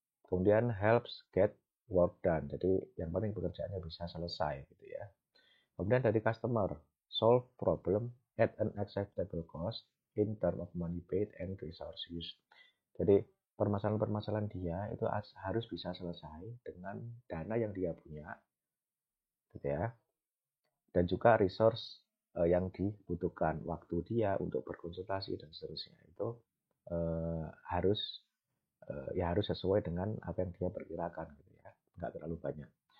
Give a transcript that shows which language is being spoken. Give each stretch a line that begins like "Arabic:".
English: Kemudian helps get work done.
Indonesian: Jadi yang penting pekerjaannya bisa selesai gitu ya. Kemudian dari
English: customer, solve problem at an acceptable cost in term of money paid and resource used.
Indonesian: Jadi permasalahan-permasalahan dia itu harus bisa selesai dengan dana yang dia punya gitu ya. Dan juga resource yang dibutuhkan, waktu dia untuk berkonsultasi dan seterusnya itu harus ya harus sesuai dengan apa yang dia perkirakan gitu ya, nggak terlalu banyak.